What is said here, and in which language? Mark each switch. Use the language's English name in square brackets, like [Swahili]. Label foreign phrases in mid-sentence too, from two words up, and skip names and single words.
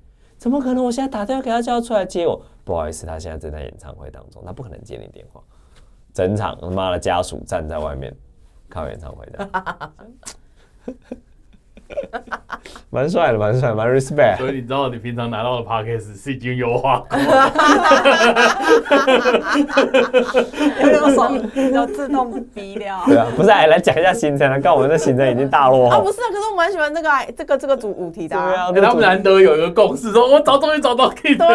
[Chinese] 怎麼可能？我現在打電話給他，叫他出來接我。不好意思，他現在正在演唱會當中，他不可能接你電話。整場他媽的家屬站在外面看演唱會的。蠻帥的，蠻 respect。所以你知道你平常拿到的 podcast 是已經優化過，用手就自動逼掉。對啊，不是，來講一下行程啊，看我們的行程已經大落後。啊，不是，可是我蠻喜歡這個主題的。對啊，他們難得有一個共識，說我終於找到可以的。